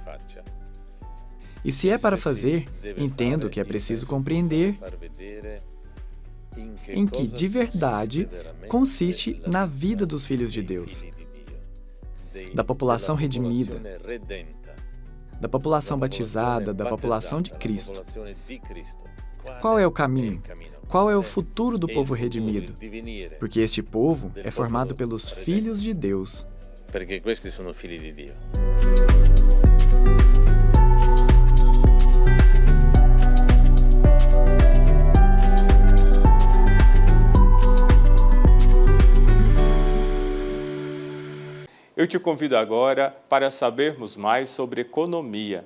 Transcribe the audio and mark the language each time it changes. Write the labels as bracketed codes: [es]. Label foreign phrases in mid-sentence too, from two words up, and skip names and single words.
[pt] E se é para fazer, entendo que é preciso compreender em que, de verdade, consiste na vida dos filhos de Deus, da população redimida, da população batizada, da população de Cristo. Qual é o caminho? Qual é o futuro do povo redimido? Porque este povo é formado pelos filhos de Deus. [it] Porque questi sono figli di Dio. [pt] Eu te convido agora para sabermos mais sobre economia.